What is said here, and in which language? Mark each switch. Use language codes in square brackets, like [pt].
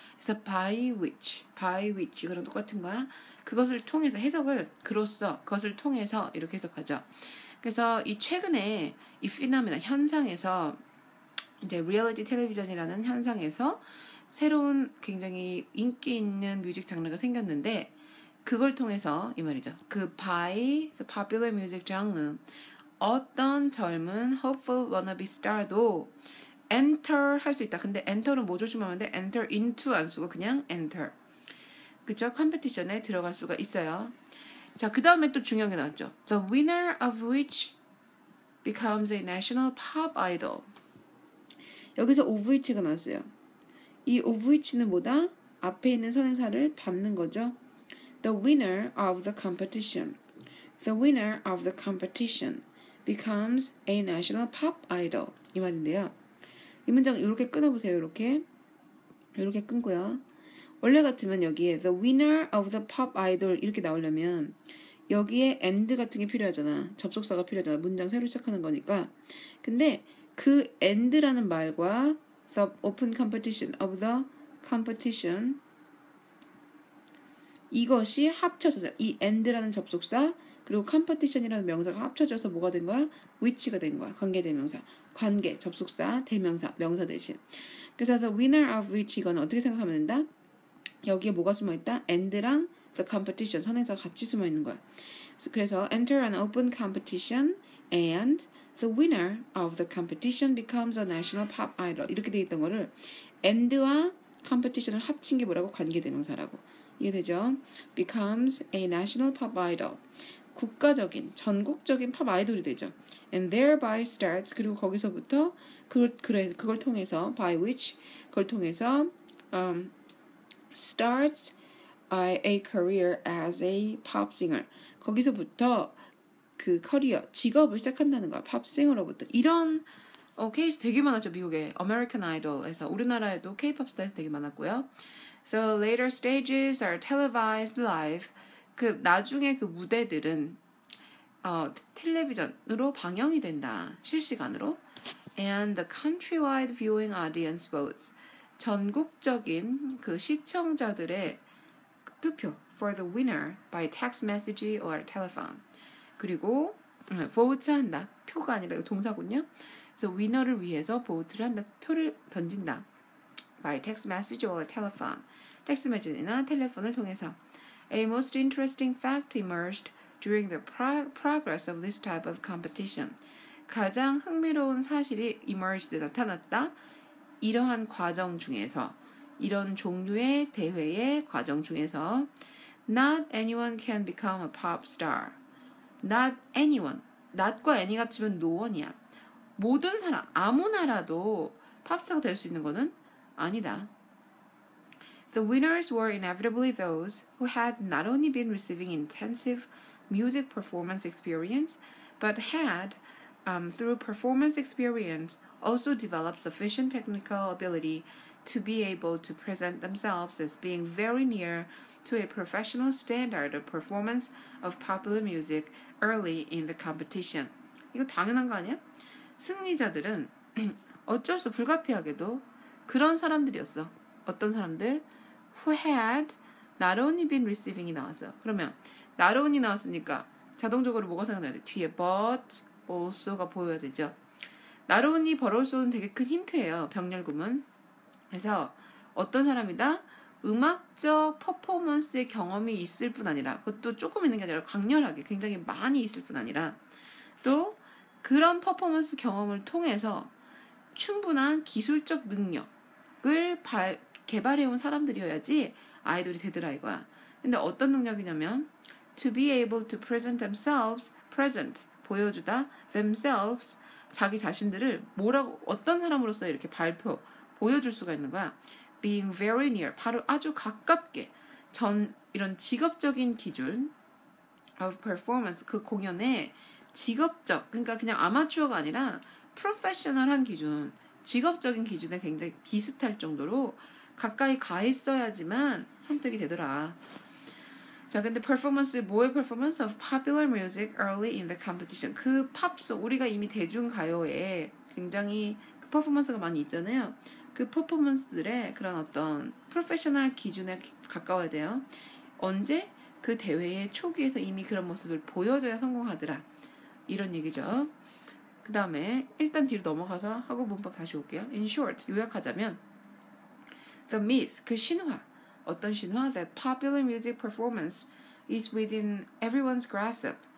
[ko] 그래서 [en] by which [ko] 이거랑 똑같은 거야. 그것을 통해서 해석을 그것을 통해서 이렇게 해석하죠. 그래서 이 최근에 이 피노미나 현상에서 이제 리얼리티 텔레비전이라는 현상에서 새로운 굉장히 인기 있는 뮤직 장르가 생겼는데 그걸 통해서 이 말이죠. [en] 그 by the popular music genre [ko] 어떤 젊은 [en] hopeful wannabe star도 enter [ko] 할 수 있다. 근데 enter는 뭐 조심하면 돼? [en] enter into [ko] 안 쓰고 그냥 enter. 그쵸? 컴피티션에 들어갈 수가 있어요. 자, 그 다음에 또 중요한 게 나왔죠. [en] The winner of which becomes a national pop idol. [ko] 여기서 [en] of which [ko] 가 나왔어요. 이 of which는 뭐다? 앞에 있는 선행사를 받는 거죠. [en] The winner of the competition. The winner of the competition becomes a national pop idol. [ko] 이 말인데요. 이 문장 이렇게 끊어보세요. 이렇게 끊고요. 원래 같으면 여기에 [en] the winner of the pop idol [ko] 이렇게 나오려면 여기에 and 같은 게 필요하잖아. 접속사가 필요하잖아. 문장 새로 시작하는 거니까. 근데 그 and라는 말과 [en] the open competition of the competition [ko] 이것이 합쳐져서 이 and라는 접속사 그리고 competition이라는 명사가 합쳐져서 뭐가 된 거야? which가 된 거야. 관계대명사. 관계, 접속사, 대명사, 명사 대신. 그래서 [en] the winner of which [ko] 이건 어떻게 생각하면 된다? 여기에 뭐가 숨어있다? and랑 the competition 선행사가 같이 숨어있는 거야. [en] 그래서 enter an open competition and the winner of the competition becomes a national pop idol [ko] 이렇게 돼 있던 거를 and와 competition을 합친 게 뭐라고? 관계대명사라고. 이해되죠? [en] becomes a national pop idol [ko] 국가적인, 전국적인 팝 아이돌이 되죠. [en] and thereby starts [ko] 그리고 거기서부터 그걸 통해서 [en] by which [ko] 그걸 통해서 [en] starts a career as a pop singer [ko] 거기서부터 그 커리어, 직업을 시작한다는 거야. 팝싱어로부터. 이런 케이스 되게 많았죠. 미국에. American Idol에서. 우리나라에도 K-pop 스타에서 되게 많았고요. [en] So later stages are televised live. [ko] 그 나중에 그 무대들은 텔레비전으로 방영이 된다. 실시간으로. [en] And the countrywide viewing audience votes. [ko] 전국적인 그 시청자들의 투표 [en] for the winner by text message or telephone. [ko] 그리고 vote 한다. 표가 아니라 동사군요. 그래서 위너를 위해서 vote를 한다. 표를 던진다. [en] by text message or telephone. [ko] 텍스트 메시지나 텔레폰을 통해서. [en] A most interesting fact emerged during the progress of this type of competition. [ko] 가장 흥미로운 사실이 [en] emerged [ko] 나타났다. 이러한 과정 중에서 이런 종류의 대회의 과정 중에서 [en] Not anyone can become a pop star. Not anyone. [ko] not과 any 합치면 no one이야. 모든 사람, 아무나라도 팝스타가 될 수 있는 거는 아니다. [en] The winners were inevitably those who had not only been receiving intensive music performance experience, but had, through performance experience, also developed sufficient technical ability to be able to present themselves as being very near to a professional standard of performance of popular music early in the competition. [ko] 이거 당연한 거 아니야? 승리자들은 어쩔 수 불가피하게도 그런 사람들이었어. 어떤 사람들? [en] Who had not only been receiving이 [ko] 나왔어요. 그러면 not only 나왔으니까 자동적으로 뭐가 생각나야 돼? 뒤에 [en] but also [ko] 가 보여야 되죠. [en] not only but also [ko] 는 되게 큰 힌트예요. 병렬구문. 그래서 어떤 사람이다? 음악적 퍼포먼스의 경험이 있을 뿐 아니라 그것도 조금 있는 게 아니라 강렬하게 굉장히 많이 있을 뿐 아니라 또 그런 퍼포먼스 경험을 통해서 충분한 기술적 능력을 개발해온 사람들이어야지 아이돌이 되더라 이거야. 근데 어떤 능력이냐면 [en] to be able to present themselves, [ko] present, 보여주다, themselves, 자기 자신들을 뭐라고 어떤 사람으로서 이렇게 보여줄 수가 있는 거야. [en] being very near, [ko] 바로 아주 가깝게 이런 직업적인 기준 of performance, 그 공연의 직업적, 그러니까 그냥 아마추어가 아니라 프로페셔널한 기준, 직업적인 기준에 굉장히 비슷할 정도로 가까이 가 있어야지만 선택이 되더라. 자, 근데 [en] performance, 뭐의 performance of popular music early in the competition. [ko] 그 팝송, 우리가 이미 대중가요에 굉장히 그 퍼포먼스가 많이 있잖아요. 그 퍼포먼스들의 그런 어떤 프로페셔널 기준에 가까워야 돼요. 언제? 그 대회의 초기에서 이미 그런 모습을 보여줘야 성공하더라. 이런 얘기죠. 그 다음에 일단 뒤로 넘어가서 하고 문법 다시 올게요. [en] In short, [ko] 요약하자면 [en] The myth, [ko] 그 신화. 어떤 신화? [en] That popular music performance is within everyone's grasp.